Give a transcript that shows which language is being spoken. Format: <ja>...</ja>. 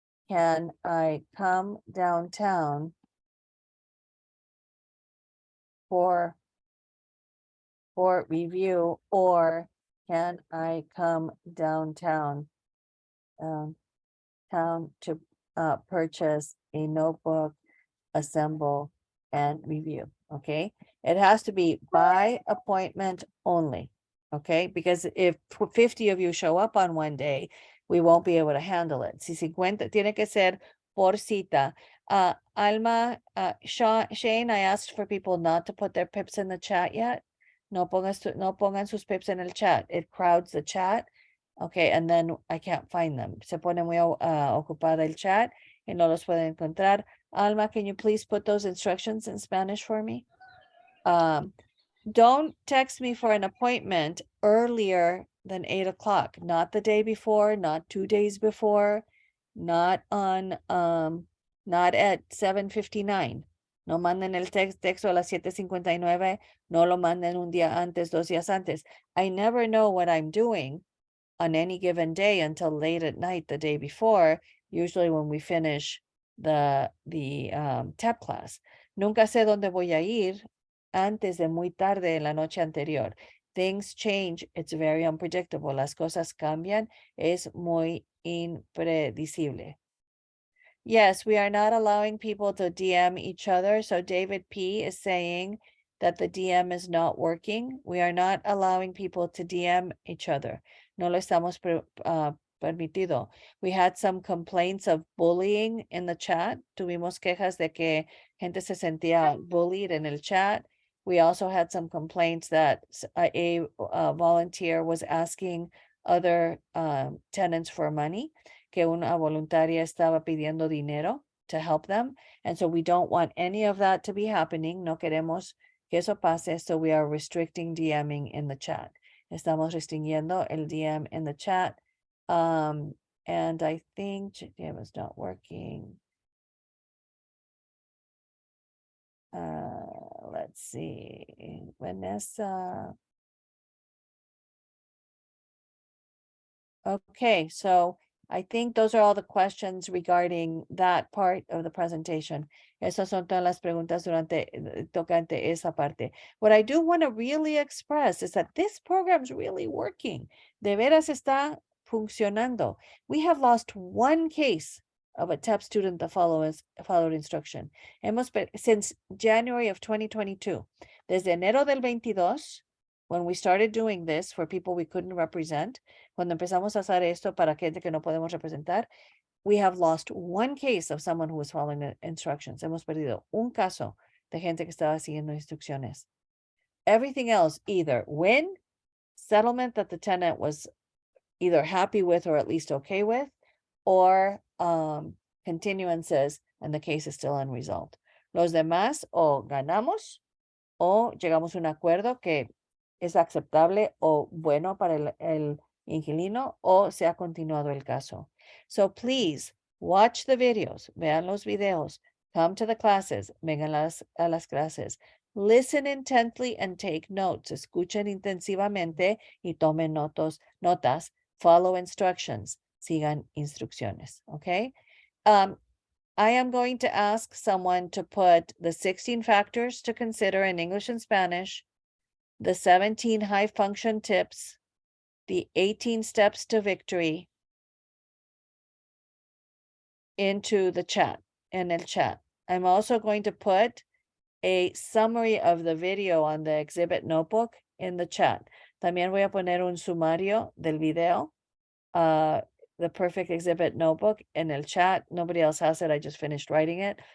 <en>Can I come downtown for review, or can I come downtown to purchase a notebook, assemble, and review? Okay, it has to be by appointment only. Okay, because if 50 of you show up on one day, we won't be able to handle it.</en> <es>Si 50, tiene que ser por cita.</es> <en>Alma, Shane, I asked for people not to put their pips in the chat yet.</en> <es>No pongan sus pips en el chat.</es> <en>It crowds the chat. Okay, and then I can't find them.</en> <es>Se pone muy ocupada el chat y no los pueden encontrar.</es> <en>Alma, can you please put those instructions in Spanish for me? Don't text me for an appointment earlier than 8 o'clock, not the day before, not 2 days before, not on, not at 7:59.</en> <es>No manden el texto a las 7:59. No lo manden un día antes, 2 días antes.</es> <en>I never know what I'm doing on any given day until late at night the day before, usually when we finish the TEP class.</en> <es>Nunca sé dónde voy a ir antes de muy tarde en la noche anterior.</es> <en>Things change, it's very unpredictable.</en> <es>Las cosas cambian, es muy impredecible.</es> <en>Yes, we are not allowing people to DM each other. So David P is saying that the DM is not working. We are not allowing people to DM each other.</en> <es>No lo estamos permitido.</es> <en>We had some complaints of bullying in the chat.</en> <es>Tuvimos quejas de que gente se sentía</es> <en>bullied in</en> <es>el chat.</es> <en>We also had some complaints that a volunteer was asking other tenants for money,</en> <es>que una voluntaria estaba pidiendo dinero</es> <en>to help them. And so we don't want any of that to be happening.</en> <es>No queremos que eso pase.</es> <en>So we are restricting DMing in the chat.</en> <es>Estamos restringiendo el DM</es> <en>in the chat. And I think DM is not working. Let's see, Vanessa. Okay, so I think those are all the questions regarding that part of the presentation.</en> <es>Esas son todas las preguntas tocante esa parte.</es> <en>What I do want to really express is that this program is really working.</en> <es>De veras está funcionando.</es> <en>We have lost one case of a TEP student that followed instruction. Since January of 2022,</en> <es>desde enero del 22,</es> <en>when we started doing this for people we couldn't represent,</en> <es>cuando empezamos a hacer esto para gente que no podemos representar,</es> <en>we have lost one case of someone who was following the instructions.</en> <es>Hemos perdido un caso de gente que estaba siguiendo instrucciones.</es> <en>Everything else, either win, settlement that the tenant was either happy with or at least okay with, or continuances and the case is still unresolved.</en> <es>Los demás o ganamos o llegamos a un acuerdo que es aceptable o bueno para el inquilino o se ha continuado el caso.</es> <en>So please watch the videos,</en> <es>vean los videos,</es> <en>come to the classes,</en> <es>vengan a las clases,</es> <en>listen intently and take notes,</en> <es>escuchen intensivamente y tomen notas,</es> <en>follow instructions,</en> <es>sigan instrucciones,</es> <en>okay? I am going to ask someone to put the 16 factors to consider in English and Spanish, the 17 high function tips, the 18 steps to victory into the chat, in el chat. I'm also going to put a summary of the video on the exhibit notebook in the chat.</en> <es>También voy a poner un sumario del video,</es> <en>the perfect exhibit notebook in</en> <es>el chat.</es> <en>Nobody else has it. I just finished writing it.</en>